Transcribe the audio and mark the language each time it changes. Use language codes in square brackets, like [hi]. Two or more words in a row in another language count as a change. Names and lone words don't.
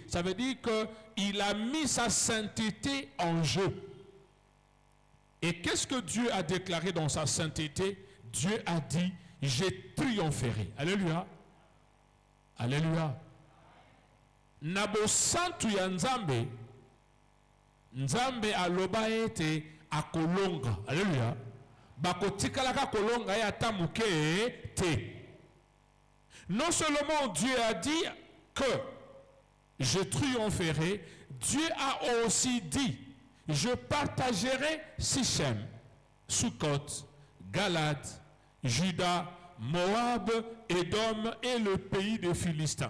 [fr] Ça veut dire qu'il a mis sa sainteté en jeu. Et qu'est-ce que Dieu a déclaré dans sa sainteté? Dieu a dit, j'ai triompherai. [ln] Alléluia. Alléluia. Nabo santu ya Nzambe, Nzambe aloba ete akolonga. Alléluia. bakotikalaka kolonga ya tamuke te. [fr] Non seulement Dieu a dit que je triompherai, Dieu a aussi dit je partagerai Sichem, Sukkot, Galad, Juda, Moab, Édom et le pays des Philistins.